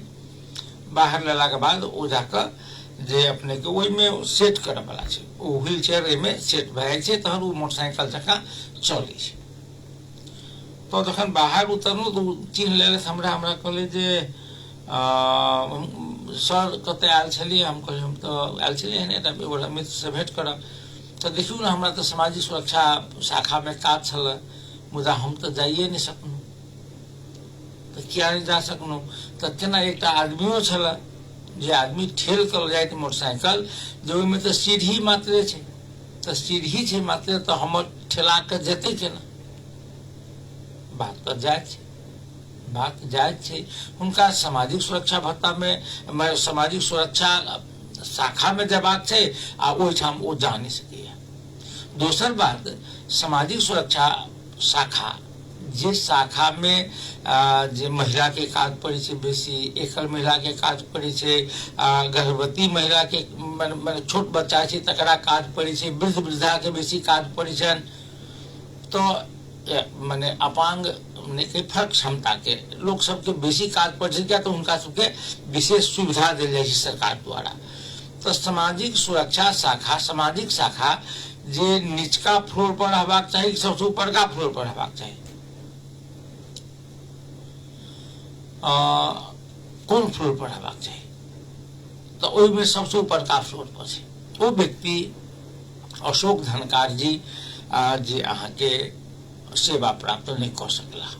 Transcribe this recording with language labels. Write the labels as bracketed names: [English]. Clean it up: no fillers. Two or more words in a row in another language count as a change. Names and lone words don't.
[Maithili] बाहर लेला के बाद ओ जाकर जे अपने के ओहि में सेट करे वाला छै, ओ व्हील चेयर में सेट भए जाइ छै, तहन ओ मोटरसाइकिल जकाँ चलै छै। तो जखन बाहर उतरलहुँ तो चिन्ह लेले हमरा कहले जे सर कते आयल छलियै? हम कहलियै हम तो आयल छलियै हन एकटा एगोटा मित्र से भेंट करब। तो देखियौ ने हमरा तो सामाजिक सुरक्षा शाखा में काज छल, मुदा हम तो जाइए नहीं सकलहुँ। तो किया नहीं जा सकलहुँ? तो केना एकटा आदमियो छल जे आदमी ठेल कर जाए मोटरसाइकिल, जे ओहिमे तो सीढ़ी मात्रे छै, तो सीढ़ी छै मात्रे, तो हमर ठेला के जेतै केना? बात तो जायज छै। हुनका सामाजिक सुरक्षा भत्ता में सामाजिक सुरक्षा शाखा में जबाक छै आ ओहिठाम ओ जा नहीं सकैया। दोसर बात, सामाजिक सुरक्षा शाखा जे शाखा में जे महिला के काज पड़े छै बेसी, एकल महिला के काज पड़े छै, गर्भवती महिला के माने छोट बच्चा छै तकरा काज पड़े छै, वृद्ध वृद्धा के बेसी काज पड़े छन। तो माने अपांग के फर्क क्षमता के लोग सबके बेसी काज पड़े छै, तो उनका सबके विशेष सुविधा देल जाए छै सरकार द्वारा। तो सामाजिक सुरक्षा शाखा, सामाजिक शाखा जे निचका फ्लोर पर रहबाक चाही, सबसे ऊपरका फ्लोर पर रहबाक चाही? कौन फ्लोर पर रहबाक चाही? तो ओहि में सबसे ऊपरका फ्लोर पर छै। वो व्यक्ति अशोक धनकार जी जे अहाँ के सेवा प्राप्त नहीं कर सकला।